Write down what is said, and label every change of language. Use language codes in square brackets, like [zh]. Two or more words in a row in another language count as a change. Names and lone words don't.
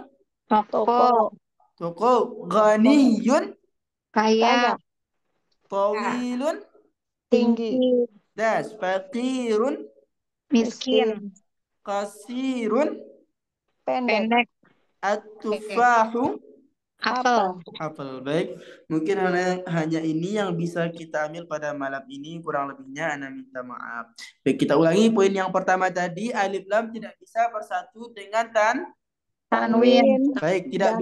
[id] Toko. toko. Ghaniyun Kaya. [ar] tawilun [id] Tinggi. [ar] das. Faqirun [id] Miskin. [ar] qasirun. [id] Pendek. Pendek. [ar] At-tufahu [id] Apel. apel. Baik, mungkin hanya ini yang bisa kita ambil pada malam ini, kurang lebihnya Ana minta maaf. Baik, kita ulangi poin yang pertama tadi, alif lam tidak bisa bersatu dengan Tanwin. baik, tidak